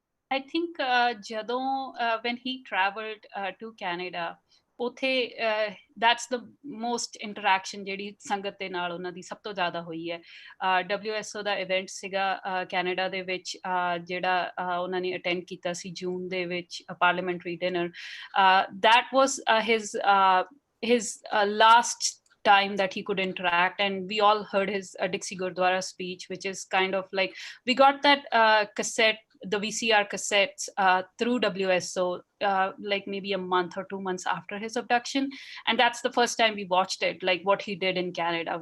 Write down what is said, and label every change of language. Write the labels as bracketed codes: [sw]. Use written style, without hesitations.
[en] I think when he traveled to Canada, that's the most interaction [pa] ਜਿਹੜੀ ਸੰਗਤ ਦੇ ਨਾਲ ਉਹਨਾਂ ਦੀ ਸਭ ਤੋਂ ਜ਼ਿਆਦਾ ਹੋਈ ਹੈ। WSO ਦਾ ਇਵੈਂਟ ਸੀਗਾ ਕੈਨੇਡਾ ਦੇ ਵਿੱਚ ਜਿਹੜਾ ਉਹਨਾਂ ਨੇ ਅਟੈਂਡ ਕੀਤਾ ਸੀ ਜੂਨ ਦੇ ਵਿੱਚ parliamentary dinner. [en] that was his last time that he could interact, and we all heard his Dixie Gurdwara speech, which is kind of like, we got that cassette, the VCR cassettes through WSO like maybe a month or 2 months after his abduction, and that's the first time we watched it, like what he did in Canada.